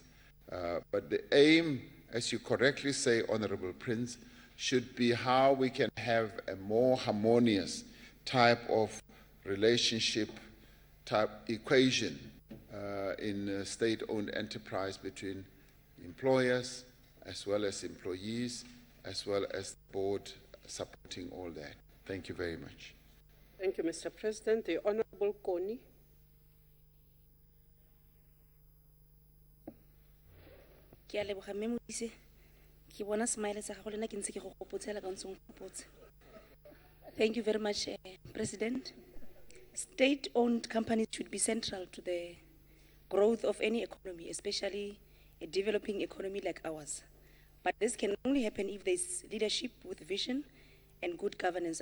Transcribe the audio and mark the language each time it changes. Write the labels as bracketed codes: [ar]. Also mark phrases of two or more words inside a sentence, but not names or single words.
[en] But the aim, as you correctly say, Honorable Prince, should be how we can have a more harmonious type of relationship, type equation in state-owned enterprise between employers as well as employees, as well as the board supporting all that. Thank you very much. Thank you, Mr. President. The Honorable Koni. [tn] Ke a leboga mme Modise. Ke bona smile sa gago le nna ke ntse ke go gopotsela ka ntse o nkgopotsa. [en] Thank you very much, President. State-owned companies should be central to the growth of any economy, especially a developing economy like ours. But this can only happen if there's leadership with vision and good governance.